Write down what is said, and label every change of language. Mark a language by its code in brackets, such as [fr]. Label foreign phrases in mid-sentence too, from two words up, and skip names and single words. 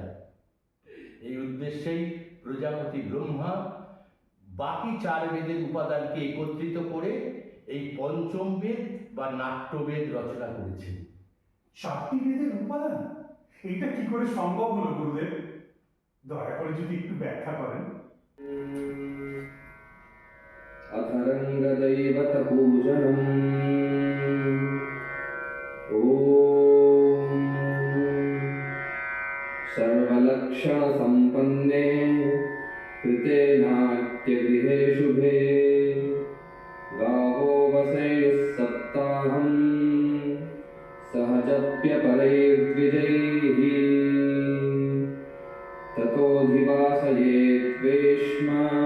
[bn] এই উদ্দেশ্যেই প্রজাপতি ব্রহ্মা বাকি 4 বেদের উপাদানকে একত্রিত করে এই পঞ্চম বেদ বা নাট্যবেদ রচনা করেছেন। 4টি বেদের উপাদান? এটা কি করে সম্ভব হলো গুরুদেব? দয়া করে যদি একটু ব্যাখ্যা করেন। [sa] अथर्ङ्गदैवत पूजनम् ॐ सर्वलक्षणसम्पन्ने कृते नाट्यगृहे शुभे गावो वसेयुः सप्ताहम् सहजप्यपरैर्द्विजैः ततोऽधिवासयेद्वेश्मा